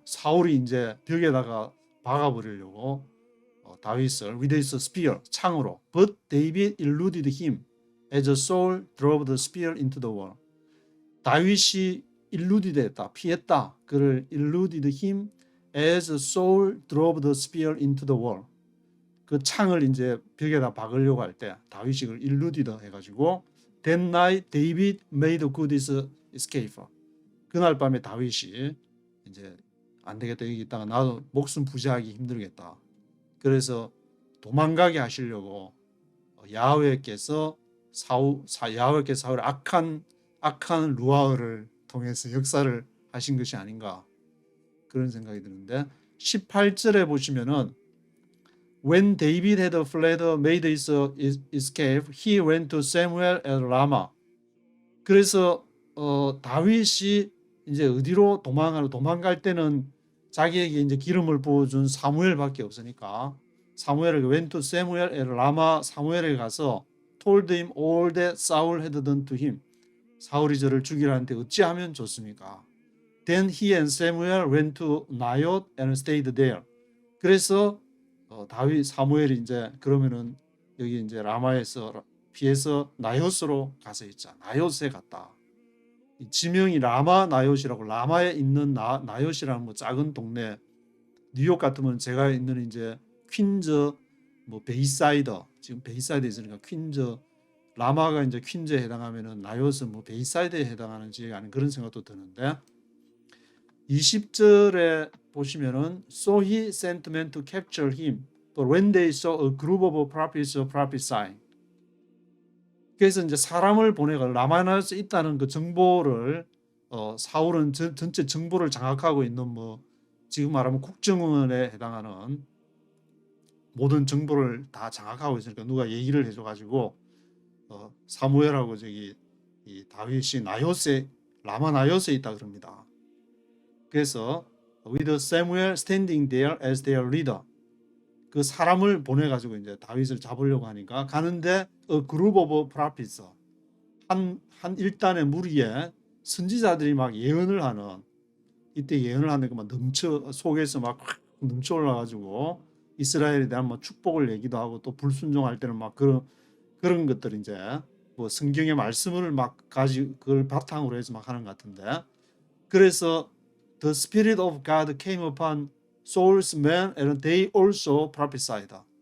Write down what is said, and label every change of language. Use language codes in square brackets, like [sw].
[ko] 사울이 이제 벽에다가 박아버리려고 다윗을 [en] with his spear [ko] 창으로 [en] but David eluded him as Saul drove the spear into the wall. [ko] 다윗이 [en] eluded [ko] 했다 피했다 그를 [en] eluded him as Saul drove the spear into the wall. [ko] 그 창을 이제 벽에다 박으려고 할 때 다윗이 그걸 [en] eluded [ko] 해가지고 [en] That night David made good his escape. [ko] 그날 밤에 다윗이 이제 안 되겠다 여기 있다가 나도 목숨 부지하기 힘들겠다. 그래서 도망가게 하시려고 야훼께서 사울의 악한 루아흐를 통해서 역사를 하신 것이 아닌가 그런 생각이 드는데 18절에 보시면은 [en] When David had fled, made his escape, he went to Samuel at Ramah. [ko] 그래서 다윗이 이제 어디로 도망갈 때는 자기에게 이제 기름을 부어준 사무엘밖에 없으니까 사무엘에게 [en] went to Samuel at Ramah. [ko] 사무엘에 가서 [en] told him all that Saul had done to him. [ko] 사울이 저를 죽이라는데 어찌하면 좋습니까? [en] Then he and Samuel went to Naioth and stayed there. [ko] 그래서 사무엘이 이제 그러면은 여기 이제 라마에서 피해서 나요스로 가서 있자. 나요스에 갔다. 지명이 라마 나요시라고 라마에 있는 나요시라는 뭐 작은 동네 뉴욕 같으면 제가 있는 이제 퀸즈 뭐 베이사이드 지금 베이사이드에 있으니까 퀸즈 라마가 이제 퀸즈에 해당하면은 나요스 뭐 베이사이드에 해당하는 지역이 아닌 그런 생각도 드는데 20절에 보시면은 [en] So he sent men to capture him, but when they saw a group of prophets prophesying. [ko] 그래서 이제 사람을 보내가 라마나에서 있다는 그 정보를 사울은 전체 정보를 장악하고 있는 뭐 지금 말하면 국정원에 해당하는 모든 정보를 다 장악하고 있으니까 누가 얘기를 해줘가지고 사무엘하고 저기 이 다윗이 라마 나요스에 있다 그럽니다. 그래서 [en] with Samuel standing there as their leader. [ko] 그 사람을 보내가지고 이제 다윗을 잡으려고 하니까 가는데 [en] a group of prophets [ko] 한 일단의 무리에 선지자들이 막 예언을 하는 이때 예언을 하는 막 속에서 막 넘쳐 올라가지고 이스라엘에 대한 뭐 축복을 얘기도 하고 또 불순종할 때는 막 그런 것들 이제 뭐 성경의 말씀을 막 그걸 바탕으로 해서 막 하는 것 같은데 그래서 [en] The Spirit of God came upon Saul's men and they also prophesied.